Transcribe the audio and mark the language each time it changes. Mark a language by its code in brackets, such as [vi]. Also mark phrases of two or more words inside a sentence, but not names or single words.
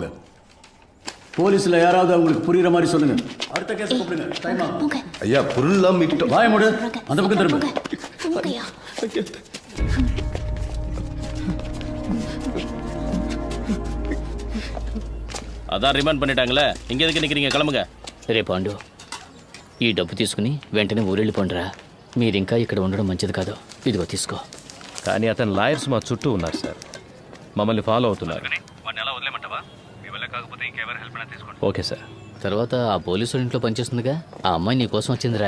[ta] போலீஸ்ல யாராவது அவங்களுக்கு புரியுற மாதிரி சொல்லுங்க. அடுத்த கேஸ் கூப்பிடுங்க. டைம் ஆகும். ஐயா பொருள்லாம் மீட்டோம். வாய மூடு. அந்த பக்கம் திரும்ப. அதான் ரிமாண்ட் பண்ணிட்டாங்களே, இங்க எதுக்கு நிக்கிறீங்க? கிளம்புங்க. [te] రే పాండు, ఈ డబ్బు తీసుకుని వెంటనే ఊరెళ్ళిపోండిరా. మీరు ఇంకా ఇక్కడ ఉండడం మంచిది కాదు. ఇదిగో తీసుకో. కానీ అతను లాయర్స్ మా చుట్టూ ఉన్నారు సార్, మమ్మల్ని ఫాలో అవుతున్నారు. ఓకే సార్. తర్వాత ఆ పోలీసు ఇంట్లో పనిచేస్తుందిగా, ఆ అమ్మాయి నీ కోసం వచ్చిందిరా.